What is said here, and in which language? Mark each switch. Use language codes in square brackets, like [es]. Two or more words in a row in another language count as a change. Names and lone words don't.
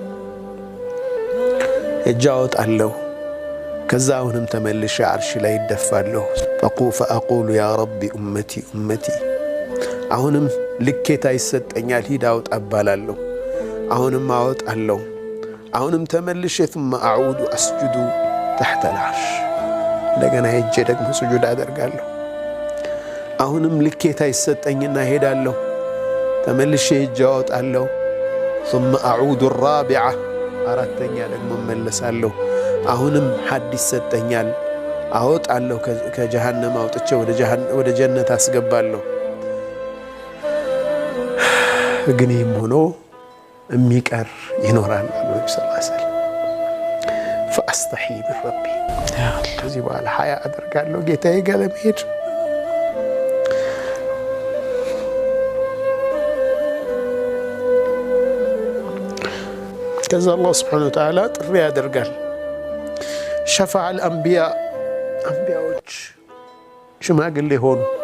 [am] ሄጄ አወጣለሁ። ከዛ አሁንም ተመልሼ ዓርሽ ላይ ይደፋለሁ። [ar] فأقول يا ربي أمتي [am] አሁንም ልኬታ ይሰጠኛል። ሂድ አውጣ እባላለሁ። አሁንም አወጣለሁ። አሁንም ተመልሼ [ar] ثم أعود أسجد تحت العرش [am] እንደገና ሄጄ ደግሞ ስጁድ አደርጋለሁ። አሁንም ልኬታ ይሰጠኝና ሄዳለሁ። ተመልሼ ሄጄ አወጣለሁ። [ar] ثم أعود الرابعة [am] አራተኛ ደግሞ እመለሳለሁ። አሁንም ሐድ ይሰጠኛል። አወጣለሁ። ከጀሃነም አውጥቼ ወደ ጀነት አስገባለሁ። ግን ይህም ሆኖ የሚቀር ይኖራል አሉ ነቢ [ar] صلى الله عليه وسلم። فأستحي من ربي [am] ከዚህ በኋላ ሀያ አደርጋለሁ ጌታዬ ጋር ለመሄድ። ከዛ አላህ [ar] سبحانه وتعالى [am] ጥሪ ያደርጋል። [ar] شفع الأنبياء [am] አንቢያዎች ሽማግሌ ሆኑ፣